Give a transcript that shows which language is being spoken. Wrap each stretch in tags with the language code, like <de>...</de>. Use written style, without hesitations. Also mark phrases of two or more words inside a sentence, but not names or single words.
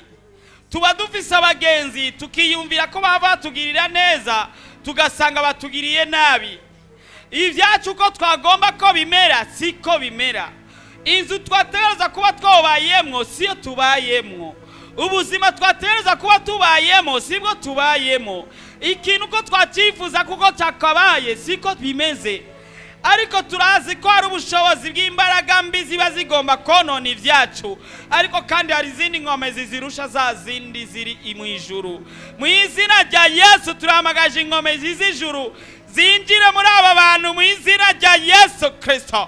<rn>Tuba dufise abagenzi tukiyumvira ko bava tugirira neza, tugasanga batugiriye nabi. Ivyacu ko twagomba ko bimera siko bimera. Inzu twategereza kuba twobayemwo siyo tubayemwo. Ubuzima twategereza kuba tubayemo sibwo tubayemo. Ikintu ko twacifuza kuko cyakabaye siko bimeze. ariko turazi ko hari ubushobozi bw'imbaraga mbi ziba zigomba konona ibyacu, ariko kandi hari izindi nkomezi zirusha za zindi ziri mu ijuru. Mu izina rya Yesu turahamagaje inkomezi z'ijuru zinjire muri aba bantu mu izina rya Yesu Kristo.</rn>